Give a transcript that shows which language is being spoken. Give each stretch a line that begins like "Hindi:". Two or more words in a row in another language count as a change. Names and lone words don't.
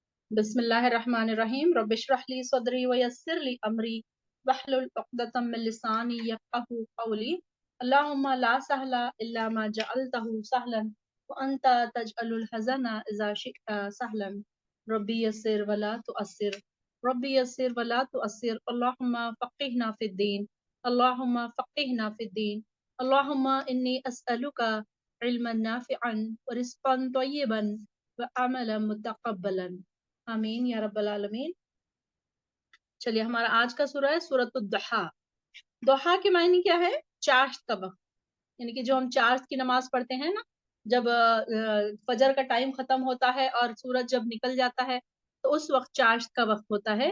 Arabic: بسم الله الرحمن الرحيم رب اشرح لي صدري ويسر لي أمري واحلل عقدة من لساني يفقهوا قولي اللهم لا سهل إلا ما جعلته سهلا وأنت تجعل الحزن إذا شئت سهلا رب يسر ولا تعسر رب يسر ولا تعسر اللهم فقهنا في الدين اللهم فقهنا في الدين اللهم إني أسألك علما نافعا ورزقا طيبا وعملا متقبلا آمين يا رب العالمين.
Hindi: चलिए, हमारा आज का सूरा है सूरतुद दुहा। दुहा के मायने क्या है? चाश्त का वक्त, यानी कि जो हम चाश्त की नमाज पढ़ते हैं ना, जब फजर का टाइम खत्म होता है और सूरज जब निकल जाता है तो उस वक्त चाश्त का वक्त होता है।